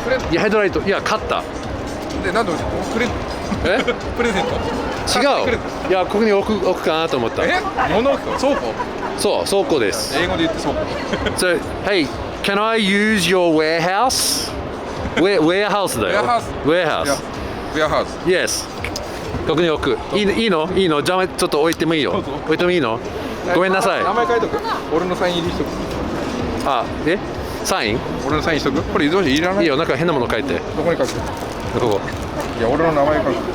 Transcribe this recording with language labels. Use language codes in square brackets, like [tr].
[ja] Yeah, ヘッドライト、いや、買った。で、なんでくれんの？え？プレゼント？違う。いや、ここに置くかなと思った。物置倉庫？そう、倉庫です。英語で言って倉庫。 [en] So, hey, can I use your warehouse? [ja] Warehouse だよ。 [en] Warehouse. Warehouse. [ja] Yes. ここに置く。いいの？じゃあちょっと置いてもいいよ。置いてもいいの？ごめんなさい。名前書いとく。俺のサイン入りしとく。あ、え？サイン？俺のサインしとく？これどうしていらない？いいよ、なんか変なもの書いて。どこに書く？ここ。いや、俺の名前書く。